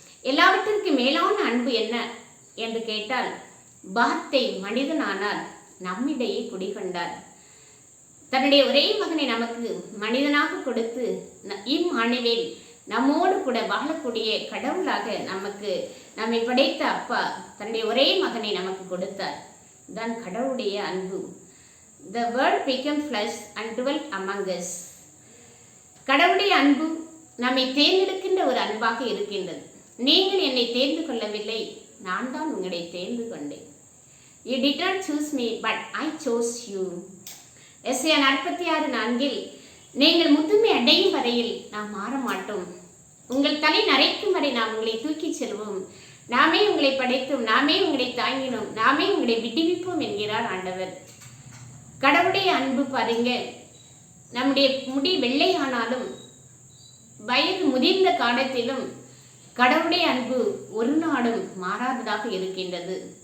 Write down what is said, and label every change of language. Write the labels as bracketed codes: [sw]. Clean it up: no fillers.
[ta] எல்லாவற்றிற்கும் மேலான அன்பு என்ன என்று கேட்டால், வார்த்தை மனிதனானார், நம்மிடையே குடிகொண்டார். தன்னுடைய ஒரே மகனை நமக்கு மனிதனாக கொடுத்து இம்மானவேல் நம்மோடு கூட வாழக்கூடிய கடவுளாக நம்மை படைத்த அப்பா தன்னுடைய ஒரே மகனை நமக்கு கொடுத்தார். தான் கடவுளுடைய அன்பு. [en] The word became flesh and dwelt among us. [ta] கடவுளுடைய அன்பு நம்மை தேர்ந்தெடுக்கின்ற ஒரு அன்பாக இருக்கின்றது. நீங்கள் என்னை தேர்ந்து கொள்ளவில்லை, நான் தான் உங்களை தேர்ந்து கொண்டேன். [en] You did not choose me, but I chose you. [ta] எஸ்ஐயா 46:4 நீங்கள் முதுமை அடையும் வரையில் நாம் மாற மாட்டோம், உங்கள் தலை நரைக்கும் வரை நாம் உங்களை தூக்கி செல்வோம், நாமே உங்களை படைத்தோம், நாமே உங்களை தாங்கினோம், நாமே உங்களை விடுவிப்போம் என்கிறார் ஆண்டவர். கடவுளுடைய அன்பு பாருங்க, நம்முடைய முடி வெள்ளையானாலும் வயது முதிர்ந்த காலத்திலும் கடவுளுடைய அன்பு ஒரு நாளும் மாறாததாக இருக்கின்றது.